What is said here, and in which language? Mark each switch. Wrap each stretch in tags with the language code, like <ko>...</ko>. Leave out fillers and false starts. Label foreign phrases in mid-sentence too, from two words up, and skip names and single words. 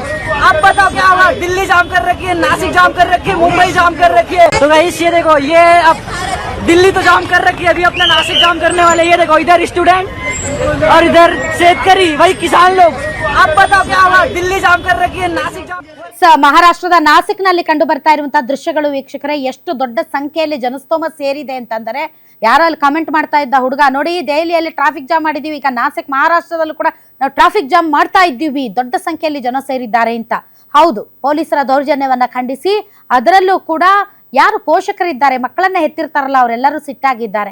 <hi>आप बताओ क्या हुआ? दिल्ली जाम कर रखी है, नासिक जाम कर रखी है, मुंबई जाम कर रखी है। तो गाइस ये देखो, ये अब दिल्ली तो जाम कर रखी है, अभी अपना नासिक जाम करने वाले। ये देखो, इधर स्टूडेंट और इधर शेतकरी, वही किसान लोग। आप बताओ क्या हुआ? दिल्ली जाम कर रखी है, नासिक जाम।</hi> <kn>ಮಹಾರಾಷ್ಟ್ರದ ನಾಸಿಕ್ನಲ್ಲಿ ಕಂಡು ಬರ್ತಾ ಇರುವಂತಹ ದೃಶ್ಯಗಳು ವೀಕ್ಷಕರೇ, ಎಷ್ಟು ದೊಡ್ಡ ಸಂಖ್ಯೆಯಲ್ಲಿ ಜನಸ್ತೋಮ ಸೇರಿದೆ ಅಂತಂದರೆ, ಯಾರೋ ಅಲ್ಲಿ ಕಮೆಂಟ್ ಮಾಡ್ತಾ ಇದ್ದ ಹುಡುಗ, ನೋಡಿ ದೆಹಲಿಯಲ್ಲಿ</kn> <en>traffic jam</en> <kn>ಮಾಡಿದೀವಿ, ಈಗ ನಾಸಿಕ್ ಮಹಾರಾಷ್ಟ್ರದಲ್ಲೂ ಕೂಡ ನಾವು</kn> <en>traffic jam</en> <kn>ಮಾಡ್ತಾ ಇದ್ದೀವಿ, ದೊಡ್ಡ ಸಂಖ್ಯೆಯಲ್ಲಿ ಜನ ಸೇರಿದ್ದಾರೆ ಅಂತ. ಹೌದು, ಪೊಲೀಸರ ದೌರ್ಜನ್ಯವನ್ನ ಖಂಡಿಸಿ ಅದರಲ್ಲೂ ಕೂಡ ಯಾರು ಪೋಷಕರಿದ್ದಾರೆ, ಮಕ್ಕಳನ್ನ ಹೆತ್ತಿರ್ತಾರಲ್ಲ, ಅವರೆಲ್ಲರೂ ಸಿಟ್ಟಾಗಿದ್ದಾರೆ.</kn>